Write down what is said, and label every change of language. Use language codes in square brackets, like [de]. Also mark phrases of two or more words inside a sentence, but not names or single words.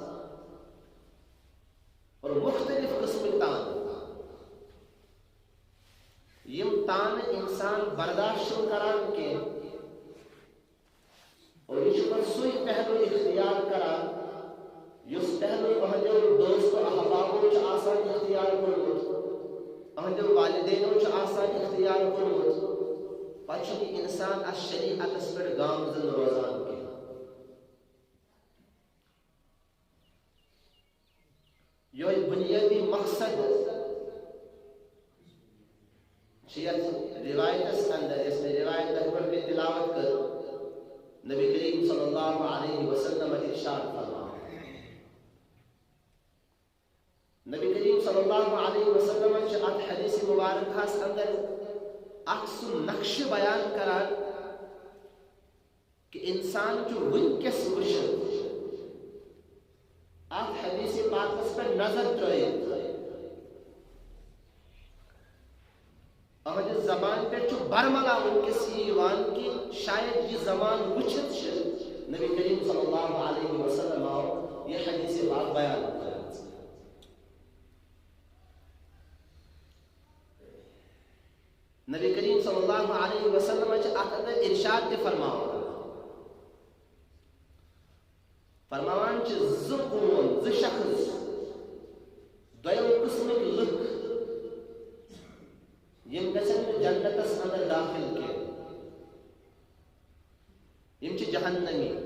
[ks] اور مختلف قسمٕکۍ تانہٕ، یِم تانہٕ انسان برداشت چھُنہٕ کران کینٛہہ، اور یہ چھُ پتہٕ سُے پہلو اختیار کران یُس پہلو اہنٛدیو دوست احبابو چھُ آسان اختیار کوٚرمُت، اہنٛدیو والدینو چھُ آسان اختیار کوٚرمُت، پتہٕ چھُنہٕ یہِ انسان اتھ شریعتس پٮ۪ٹھ گامزن روزان کینٛہہ۔ یہوے بنیٲدی مقصد چھِ یتھ روایتس اندر، یس میں روایت تتھ پٮ۪ٹھ مےٚ تلاوت کٔر، نبی کریم [ar] صلی اللہ علیہ وسلم [ks] ارشاد فرماو، نبی کریم [ar] صلی اللہ علیہ وسلم [ks] چھِ اتھ حدیث مبارکہس اندر اکھ سُہ نقشہٕ بیان کران کہ انسان چھُ وٕنکٮ۪س وٕچھان اتھ حدیث پاکس پٮ۪ٹھ نظر ترٲیِتھ، اہنٛدِ زبان پٮ۪ٹھ چھُ برملا وٕنکٮ۪س یہِ یِوان کہ شاید یہِ زبان وٕچھِتھ چھِ نبی کریم [ar] صلی اللہ علیہ وسلم [ks] آو یہِ حدیث پاک بیان کران۔ نبی کریم [ar] صلی اللہ علیہ وسلم [ks] چھِ اتھ اندر ارشاد تہِ فرماوان، فرماوان چھِ زٕ قوم، زٕ شخص، دویو قسمٕکۍ لُکھ یِم گژھن نہٕ جنتس اندر داخل کینٛہہ، یِم چھِ جہنمی۔